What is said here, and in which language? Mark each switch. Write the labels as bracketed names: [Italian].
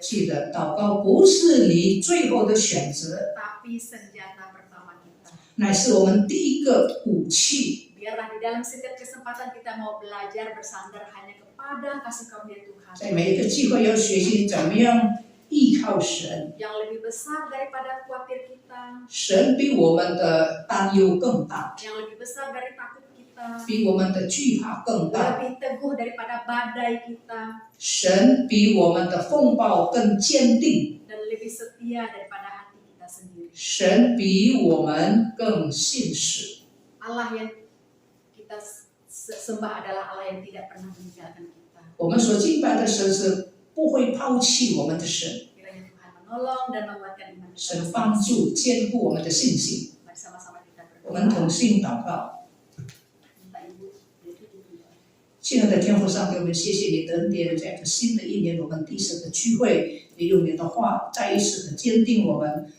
[Chinese] 记得祷告不是你最后的选择， [Indonesian] tapi senjata pertama kita. [Chinese] 乃是我们第一个武器。 [Indonesian] Biarlah di dalam setiap kesempatan kita mau belajar bersandar hanya kepada kasih karunia Tuhan [Chinese] 在每一个机会要学习怎么样依靠神， [Indonesian] yang lebih besar daripada khawatir kita, [Chinese] 神比我们的担忧更大， [Indonesian] yang lebih besar dari takut kita, [Chinese] 比我们的惧怕更大， [Indonesian] lebih teguh daripada badai kita, [Chinese] 神比我们的风暴更坚定， [Indonesian] dan lebih setia daripada hati kita sendiri. [Chinese] 神比我们更信实。 [Indonesian] Allah yang kita sembah adalah Allah yang tidak pernah meninggalkan kita. [Chinese] 我们所敬拜的神是不会抛弃我们的神， [Indonesian] Kiranya Tuhan menolong dan menguatkan iman [Chinese] 神 [Indonesian] kita. [Chinese] 帮助坚固我们的信心。 [Indonesian] Mari sama-sama kita [Chinese] 我们同 [Indonesian] berdoa. [Chinese] 心祷告。 [Indonesian] Minta Ibu ditutup doa. [Chinese] 亲爱的天父上帝，我们谢谢你的恩典，在这新的一年，我们第一次的聚会，你用你的话再一次的坚定我们。